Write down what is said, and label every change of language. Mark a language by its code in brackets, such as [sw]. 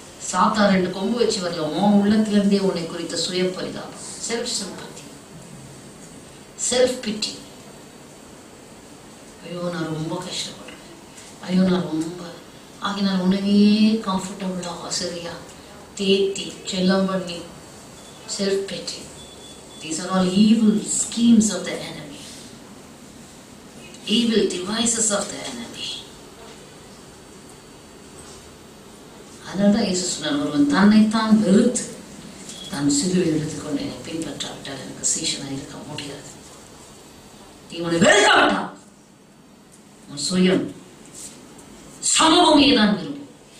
[ta] சாத்தா 2 கொம்பு வச்சு வரல. உன் உள்ளத்திலிருந்தே உன்னை குறித்த சுய பரிதாபம், செல்ஃப் சிம்பத்தி, செல்ஃப் பிட்டி. ஐயோ, நான் ரொம்ப கஷ்டப்படுறேன், ஐயோ நான் ரொம்ப ஆகினால் உணவே கம்ஃபர்டபுளா சரியா தேத்தி செல்லம் பண்ணி self PT. [en] These are all evil schemes of the enemy, evil devices of the enemy. [ta] அதனால்தான் இயேசு சொன்னார், ஒருவன் தன்னைத்தான் வெறுத்து தான் சிலுவை எடுத்துக்கொண்டு என்னை பின்பற்றாவிட்டால் எனக்கு சீஷனா இருக்க முடியாது. இவனை வெறுக்காவிட்டான் உன் சுயம் சமபூமியை நான் விரும்பும்.